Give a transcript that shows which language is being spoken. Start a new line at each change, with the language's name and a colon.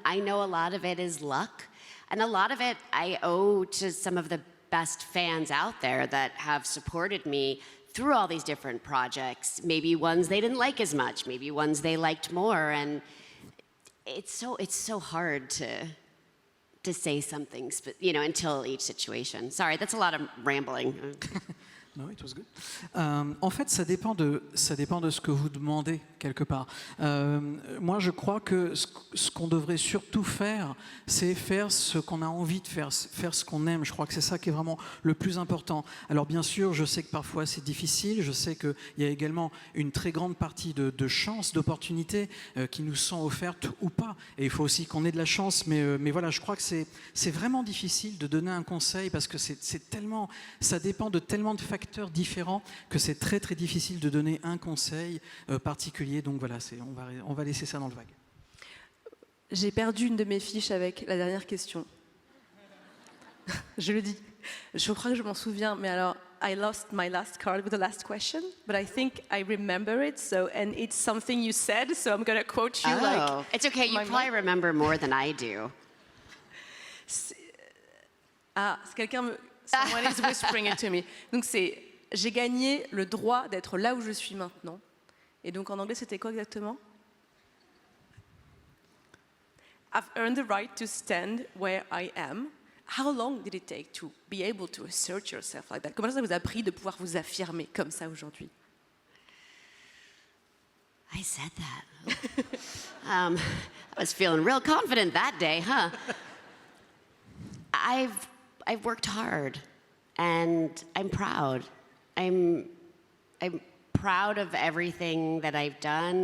English: I know a lot of it is luck. And a lot of it I owe to some of the best fans out there that have supported me through all these different projects. Maybe ones they didn't like as much, maybe ones they liked more. And it's so hard to say something, until each situation. Sorry, that's a lot of rambling. No, it was good.
French: En fait, ça dépend de ce que vous demandez quelque part. Moi, je crois que ce qu'on devrait surtout faire, c'est faire ce qu'on a envie de faire ce qu'on aime. Je crois que c'est ça qui est vraiment le plus important. Alors bien sûr, je sais que parfois c'est difficile. Je sais qu'il y a également une très grande partie de chances, d'opportunités qui nous sont offertes ou pas. Et il faut aussi qu'on ait de la chance. Mais voilà, je crois que c'est vraiment difficile de donner un conseil, parce que ça dépend de tellement de facteurs différents que c'est très très difficile de donner un conseil particulier. Donc voilà, on va laisser ça dans le vague. J'ai perdu une de mes fiches avec la dernière question. Je le dis. Je crois que je m'en souviens, mais alors,
English: I lost my last card with the last question, but I think I remember it, and it's something you said, so I'm going to quote you like... It's okay, you probably remember more than I do.
French: C'est quelqu'un
English: Someone is whispering it to me.
French: Donc j'ai gagné le droit d'être là où je suis maintenant. Et donc en anglais, c'était quoi exactement?
English: I've earned the right to stand where I am. How long did it take to be able to assert yourself like that?
French: Comment ça vous a pris de pouvoir vous affirmer comme ça aujourd'hui?
English: I said that. I was feeling real confident that day, huh? I've worked hard, and I'm proud. I'm proud of everything that I've done.